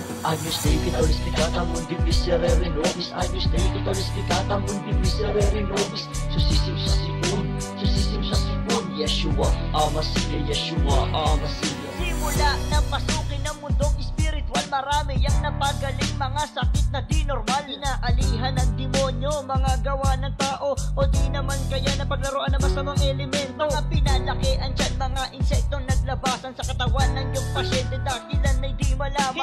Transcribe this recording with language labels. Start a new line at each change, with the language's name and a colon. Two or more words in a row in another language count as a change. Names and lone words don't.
Latin: Agnus Dei Vitalis Plicata Mundi Miserere Nobis, Agnus Dei Vitalis Plicata Mundi Miserere Nobis, Susisim Sasipun, Yeshua, Amasiya, Yeshua, Amasiya.
Filipino: Simula ng pasukin ng mundong espiritual, marami ang napagaling, mga sakit na di normal. Inaalihan ng demonyo, mga gawa ng tao, o di naman kaya na paglaruan ng masamang elemento. Mga pinalakian dyan, mga insektong naglabasan sa katawan ng iyong pasyente, dahilan ay di malaman.